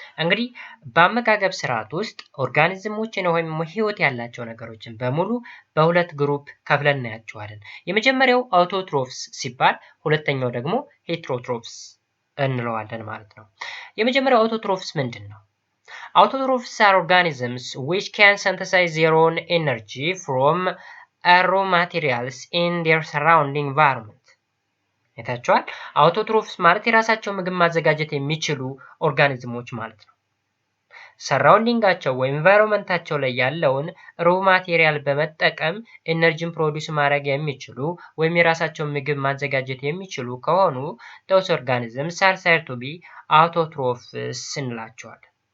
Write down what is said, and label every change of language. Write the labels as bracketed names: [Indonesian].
[Amharic] እንግዲህ በአመጋገብ ስርዓት ውስጥ ኦርጋኒዝሞችን ወይም ህይወት ያላቸው ነገሮችን በሙሉ በሁለት ግሩፕ ከፍለን እናያቸዋለን። የመጀመሪያው አውቶትሮፍስ ሲባል ሁለተኛው ደግሞ ሄትሮትሮፍስ እንለዋለን ማለት ነው። የመጀመሪያው አውቶትሮፍስ ምንድን ነው? [English] Autotrophs are organisms which can synthesize their own energy from raw materials in their surrounding environment. [Amharic] አይታችኋል። አውቶትሮፍስ ማለት የራሳቸው ምግብ ማዘጋጀት የሚችሉ ኦርጋኒዝሞች ማለት ነው። ሰራውንዲንጋቸው ወይም ኢንቫይሮንመንታቸው ላይ ያለውን ሮ ማቴሪያል በመጠቀም ኤነርጂን ፕሮዲውስ ማድረግ የሚችሉ ወይም የራሳቸውን ምግብ ማዘጋጀት የሚችሉ ከሆኑ [English] those organisms are said to be autotrophs [Amharic] እንላቸዋለን።